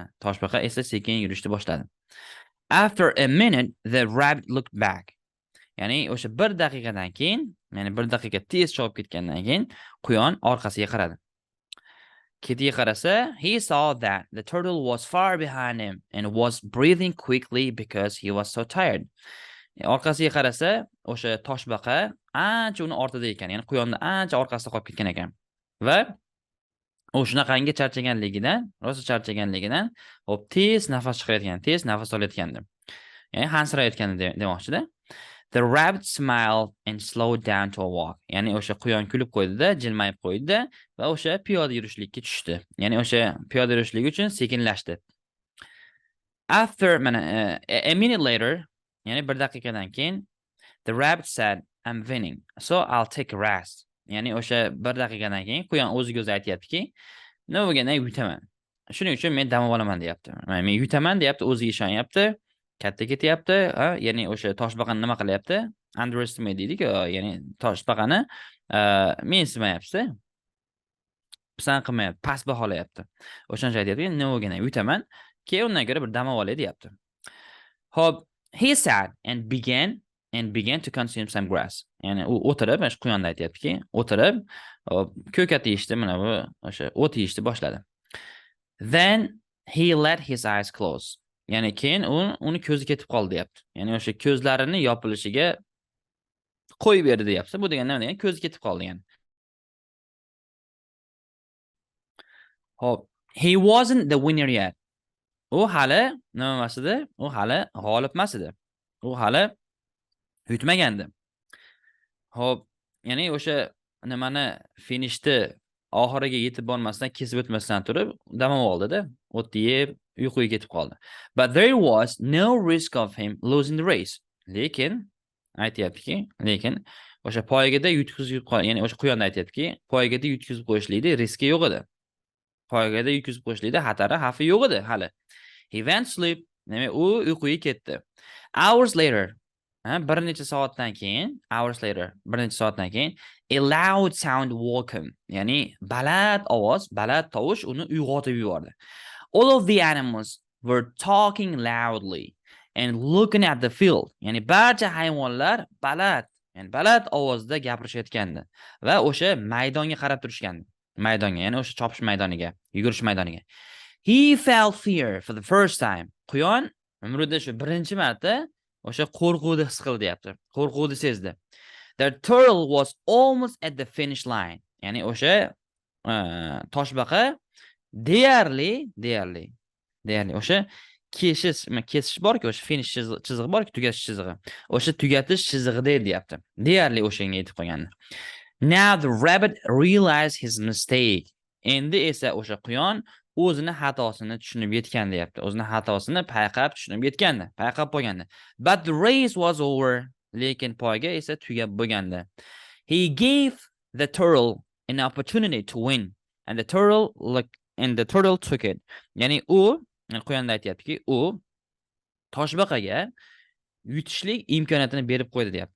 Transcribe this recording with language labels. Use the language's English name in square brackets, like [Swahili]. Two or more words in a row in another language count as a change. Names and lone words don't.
[Uzbek] Toshbaqa esa sekin yurishni boshladi. [English] After a minute, the rabbit looked back. [Uzbek] Ya'ni o'sha 1 daqiqadan keyin, ya'ni 1 daqiqa tez chopib ketgandan keyin quyon orqasiga qaradi. Ketiga qarasa, [English] he saw that the turtle was far behind him and was breathing quickly because he was so tired. [Uzbek] Orqasiga qarasa, o'sha toshbaqa ancha uni ortida ekan, ya'ni quyonni ancha orqasida qolib ketgan ekan. Va u shunaqangi rosa charchaganligidan, hop, tez nafas chiqarayotgan, tez nafas olayotgandi. Ya'ni hansirayotgandi demoqchi-da. [English] The rabbit smiled and slowed down to a walk. [Uzbek] Ya'ni o'sha quyon kulib qo'ydi-da, jilmayib qo'ydi va o'sha piyoda yurishlikka tushdi. Ya'ni o'sha piyoda yurishligi uchun sekinlashdi. [English] After a minute later, [Uzbek] ya'ni 1 daqiqadan keyin, [English] the rabbit said, I'm winning, so I'll take a rest. [Uzbek] Ya'ni o'sha 1 daqiqadan keyin quyon o'ziga o'zi aytayaptiki, nima bo'lganda yutaman. Shuning uchun men dam olaman, deyapti. Men yutaman, deyapti, o'ziga ishonyapti. Katta ketyapti, ya'ni o'sha toshbaqani nima qilyapti? Underestimate deydik, ya'ni toshbaqani mensimayapti. Pisand qilmayapti, past baholayapti. O'shancha aytayapti, nima bo'lganda yutaman, keyin undan ko'ra bir dam olay, deyapti. Hop, [English] he sat and began to consume some grass. [Uzbek] Ya'ni u o'tirib, mana shu quyonda aytayaptiki, o'tirib, ko'kat yeyishdi, mana bu o'sha o't yeyishni boshladi. [English] Then he let his eyes close. [Uzbek] Ya'ni keyin uni ko'zi ketib qoldi, deyapti. Ya'ni o'sha ko'zlarini yopilishiga qo'yib berdi, deyapti. Bu degani nima degani? Ko'zi ketib qoldi, ya'ni. Hop, [English] he wasn't the winner yet. [Uzbek] U hali nima emas edi? U hali g'olib emas edi. U hali yutmagandi. Hop, ya'ni o'sha nimani finishni oxiriga yetib bormasdan, kesib o'tmasdan turib, dam oldi-da, o'tni yeb, uyquga ketib qoldi. [English] But there was no risk of him losing the race. [Uzbek] Lekin aytayaptiki, o'sha poygada yutkizib qo'ygan, ya'ni o'sha quyonda aytayaptiki, poygada yutkizib qo'yishlikda riski yo'q edi. Poygada yutkizib qo'yishlikda xatari, xavfi yo'q edi hali. [English] He went to sleep. [Uzbek] Demak, u uyquga ketdi. [English] Hours later, [Uzbek] bir necha soatdan keyin, [English] a loud sound woke him. [Uzbek] Ya'ni baland tovush uni uyg'otib yubordi. [English] All of the animals were talking loudly and looking at the field. [Uzbek] Ya'ni barcha hayvonlar baland ovozda gapirishayotgandi va o'sha maydonga qarab turishgandi. Maydonga, ya'ni o'sha chopish maydoniga, yugurish maydoniga. [English] He felt fear for the first time. [Uzbek] Quyon umrida shu birinchi marta o'sha qo'rquvni his qildi, deyapti. Qo'rquvni sezdi. [English] The turtle was almost at the finish line. [Uzbek] Ya'ni o'sha toshbaqa Deyarli o'sha kesish borki, o'sha finish chizig'i borki, tugatish chizig'i. O'sha tugatish chizig'ida deyapti. Deyarli o'shanga yetib qolgandi. [English] Now the rabbit realized his mistake. [Uzbek] Endi esa o'sha quyon o'zini xatosini tushunib yetgan deyapti. O'zini xatosini payqab tushunib yetgandi, payqab qo'ygandi. [English] But the race was over. [Uzbek] Lekin poyga esa tugab bo'lgandi. [English] He gave the turtle an opportunity to win, and the turtle took it. [Uzbek] Ya'ni quyonda aytayaptiki, u toshbaqaga yutishlik imkoniyatini berib qo'ydi deyapti.